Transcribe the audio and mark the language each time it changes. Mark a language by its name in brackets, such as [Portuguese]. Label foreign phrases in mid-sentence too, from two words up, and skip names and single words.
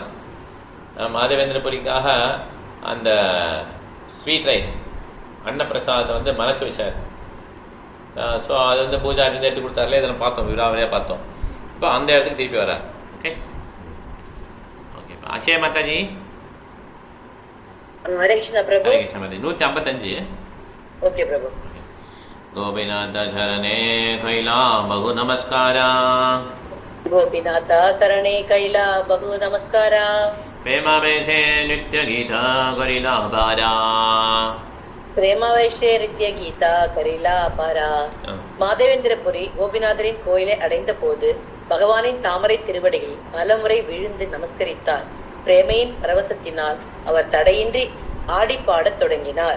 [Tamil] மாதவேந்திரபுரிக்காக அந்த [English] sweet rice [Tamil] அன்னப்பிரசாதத்தை வந்து மனசு வச்சார். ஸோ அது வந்து பூஜா இருந்து எடுத்து கொடுத்தாருல, இதெல்லாம் பார்த்தோம், விழாவிலே பார்த்தோம். இப்போ அந்த இடத்துக்கு திருப்பி வர்றார். [English] okay okay. [Tamil] அக்ஷய மாதாஜி. ஹரே கிருஷ்ணா பிரபு. ஹரே கிருஷ்ணா மாதாஜி. 155. ஓகே பிரபு. [Bangla] গোপীনাথ শরণে কৈলা বহু নমস্কারা গোপীনাথ শরণে কৈলা বহু নমস্কারা প্রেমা বৈসে নিত্য গীতা করিলা বারা প্রেমা বৈশে নিত্য গীতা করিলা বারা. [Tamil] மாதவேந்திரபுரி கோபிநாதரின் கோயிலை அடைந்த போது பகவானின் தாமரை திருவடிகளில் பலமுறை விழுந்து நமஸ்கரித்தார். பிரேமையின் பரவசத்தினால் அவர் தடையின்றி ஆடி பாடத் தொடங்கினார்.